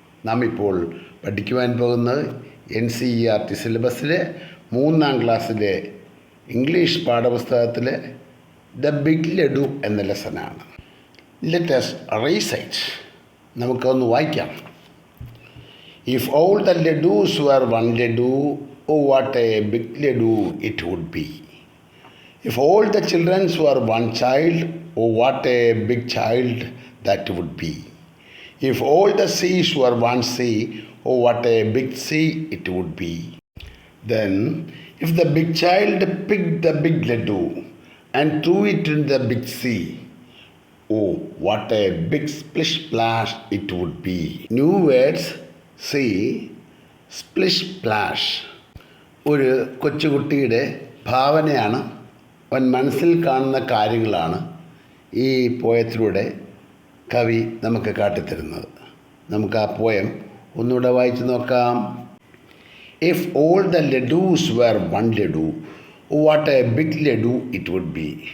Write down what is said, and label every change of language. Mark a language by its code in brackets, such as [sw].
[ml] നാം ഇപ്പോൾ പഠിക്കുവാൻ പോകുന്നത് NCERT സിലബസിലെ 3ാം ക്ലാസ്സിലെ ഇംഗ്ലീഷ് പാഠപുസ്തകത്തിലെ ദ ബിഗ് ലഡു എന്ന ലെസനാണ്. [en] Let us recite. [ml] നമുക്കൊന്ന് വായിക്കാം. [en] If all the ladus were one ladu, oh what a big ladu it would be. If all the children were one child, oh what a big child that would be. If all the seas were one sea, oh what a big sea it would be. Then, if the big child picked the big laddu and threw it in the big sea, oh what a big splish splash it would be. New words, see, splish splash. [ml] ഒരു കൊച്ചുകുട്ടിയുടെ ഭാവനയാണ്, അവൻ മനസ്സിൽ കാണുന്ന കാര്യങ്ങളാണ് ഈ പോയത്തിലൂടെ കവി നമുക്ക് കാട്ടിത്തരുന്നത്. നമുക്ക് ആ പോയം ഒന്നുകൂടെ വായിച്ചു നോക്കാം. [en] If all the laddus were one laddu, what a big laddu it would be.